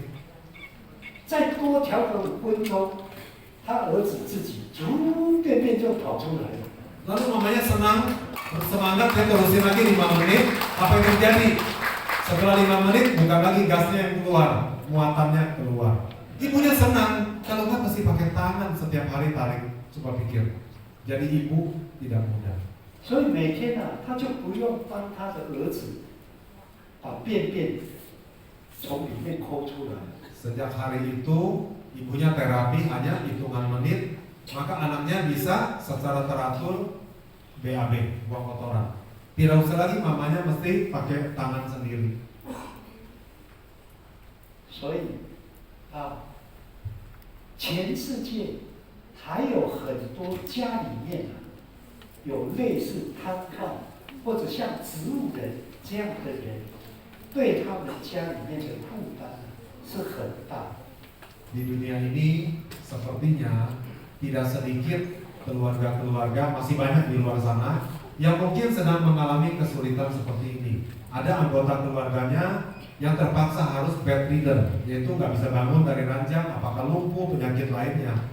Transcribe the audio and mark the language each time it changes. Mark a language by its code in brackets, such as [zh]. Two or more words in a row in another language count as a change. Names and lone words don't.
[zh] 再多调个5分钟，他儿子自己便就跑出来了。 [id] Lalu mamanya senang, bersemangat, dia terusin lagi 5 menit. Apa yang terjadi? Setelah 5 menit, bukan lagi gasnya yang keluar, muatannya keluar. Ibunya senang, kalau nggak mesti pakai tangan setiap hari tarik. Coba pikir, jadi ibu tidak mudah. [zh] 所以每天啊，他就不用帮他的儿子把便从里面抠出来。 [id] Sejak hari itu, ibunya terapi hanya hitungan menit, maka anaknya bisa secara teratur BAB, buang kotoran. Tidak usah lagi mamanya mesti pakai tangan sendiri. [zh] 所以啊，全世界还有很多家里面啊，有类似瘫痪或者像植物人这样的人，对他们家里面的负担是很大。 [id] Di dunia ini sepertinya tidak sedikit keluarga-keluarga, masih banyak di luar sana yang mungkin sedang mengalami kesulitan seperti ini. Ada anggota keluarganya yang terpaksa harus bedridden, yaitu nggak bisa bangun dari ranjang, apakah lumpuh, penyakit lainnya.